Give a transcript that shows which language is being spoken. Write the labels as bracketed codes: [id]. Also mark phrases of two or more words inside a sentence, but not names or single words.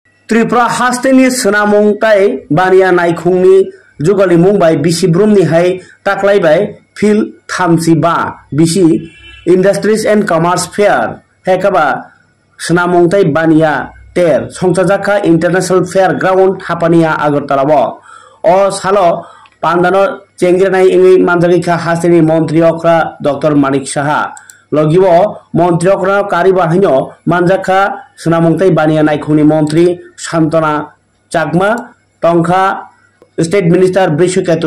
[brx] त्रिपुरा हास्टेनि सोनामंताय बानिया नायखुंनि जुगालि मुंबाय बिसि ब्रुमनि हाय ताकलायबाय फिल 35 बिसि [en] industries and commerce fair [brx] हेकाबा सोनामंताय बानिया तेर संसाजाखा [en] international fair ground [brx] हापानिया आगरतलाव ओ सालो पांदानो चेंग्रेनाय इंगै मानजागिखा हास्टेनि मंत्री अक्रा डॉक्टर मानिक साहा लगिवो मंत्री अक्रा कारिबा हइनो मानजाखा सोनामंताय बानिया नायखुंनि मंत्री शांतना चाकमा टंखा [en] state minister [brx] बृषकेतु